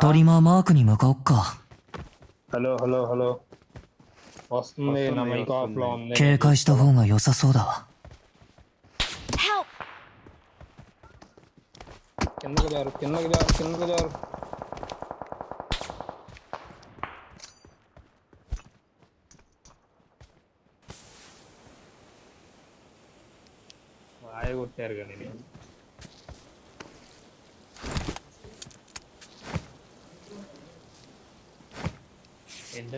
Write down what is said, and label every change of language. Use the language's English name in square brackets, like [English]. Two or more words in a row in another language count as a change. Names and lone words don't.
[Japanese] トリマーマークに向かおっか。 [Telugu] హలో హలో హలో వస్తుంది నా వస్తుంది, [English] mic off [Telugu] లో వస్తుంది. ఉంది [Japanese] 警戒した方が良さそうだわ。 Help! [Telugu] కిందకి జారు కిందకి జారు కిందకి జారు వాయి కొట్టారు కానీ నేను ఏంటా